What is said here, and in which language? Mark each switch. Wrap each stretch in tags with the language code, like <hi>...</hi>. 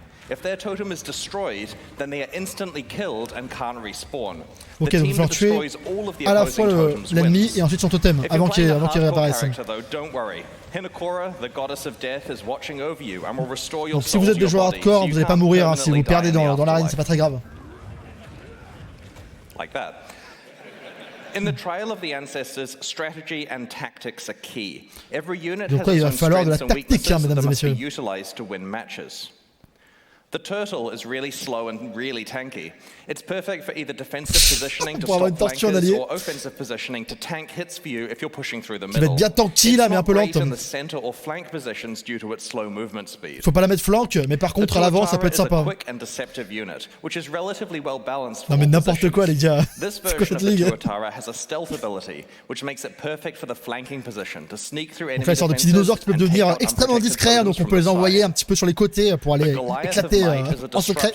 <en>If their totem is destroyed, then they are instantly killed and can't respawn.</en> <fr>Ok, donc il va tuer à la fois l'ennemi et ensuite son totem avant qu'il réapparaisse. Donc si vous êtes des joueurs hardcore, vous n'allez pas mourir hein, si vous perdez dans l'arène, c'est pas très grave.</fr> <en>In the Trial of the Ancestors, strategy and tactics are key. Every unit has its own strengths and weaknesses that must be utilized to win matches. The turtle is really slow and really tanky. It's perfect for either defensive positioning to stop flankers or offensive positioning to tank hits for you if you're pushing through the middle.</en> <fr>Ça va être bien tanky là, mais un peu lente. Faut pas la mettre flank, mais par contre à l'avant ça peut être sympa. Non mais n'importe quoi les gars. C'est quoi cette ligue? Donc là, il sort des petits dinosaures qui peuvent devenir extrêmement discrets, donc on peut les envoyer un petit peu sur les côtés pour aller éclater en secret.</fr>